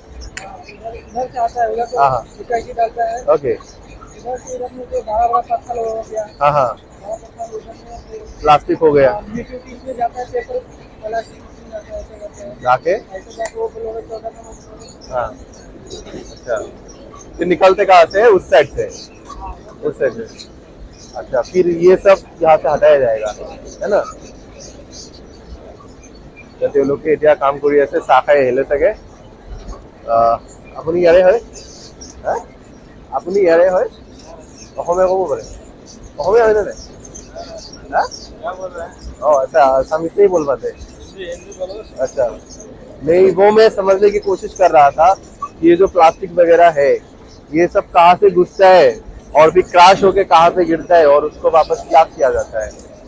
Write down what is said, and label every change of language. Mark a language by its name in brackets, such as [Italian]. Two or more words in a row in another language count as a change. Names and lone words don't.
[Hindi] इधर से आता है, उधर से हाँ हाँ इकाई डालता है, ओके, इधर से इधर में जो बड़ा बड़ा पत्थर हो गया, हाँ हाँ, बड़ा पत्थर उधर में प्लास्टिक हो गया, मीट इसमें जाता है, पेपर प्लास्टिक इसमें जाता है, ऐसे करते हैं जाके, ऐसे जाके वो फ्लोर 14 नंबर, हाँ अच्छा, फिर निकलते कहाँ से है, उस साइड से, उस साइड से, अच्छा, फिर ये सब यहाँ से हटाया जाएगा, है ना? [Assamese] তেওঁলোকে এতিয়া কাম কৰি আছে, চাহ খাই আহিলে চাগে। আপুনি ইয়াৰে হয়? হা? আপুনি ইয়াৰে হয়? অসমীয়া ক'ব পাৰে? অসমীয়া হয়নে নাই? [Hindi] हाँ? ओ अच्छा, आसामी से ही बोल पाते? अच्छा, नहीं वो मैं समझने की कोशिश कर रहा था कि ये जो प्लास्टिक वगैरह है ये सब कहाँ से घुसता है और फिर क्रैश होके कहाँ पे गिरता है और उसको वापस क्या किया जाता है?